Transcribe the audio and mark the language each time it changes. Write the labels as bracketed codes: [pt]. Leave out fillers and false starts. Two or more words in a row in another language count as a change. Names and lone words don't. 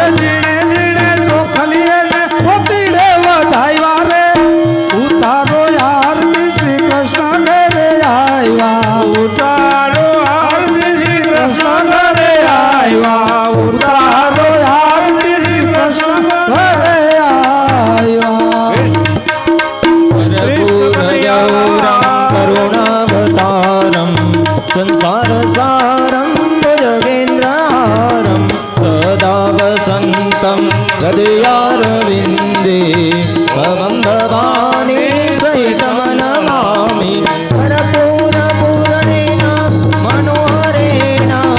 [gu] જીણે જીણે ચોખલીએ ને મોતીડે વધાવ્યા રે ઉતારો આરતી શ્રી કૃષ્ણ ઘરે આવ્યા ઉતારો આરતી શ્રી કૃષ્ણ ઘરે આવ્યા ઉતારો આરતી શ્રી કૃષ્ણ ઘરે આવ્યા [sa] करुणावतारं संसारसारं भुजगेन्द्रहारं सदा वसन्तं हृदयारविन्दे भवं भवानी सहितं नमामि कर्पूरपूरणेन मनोहरेण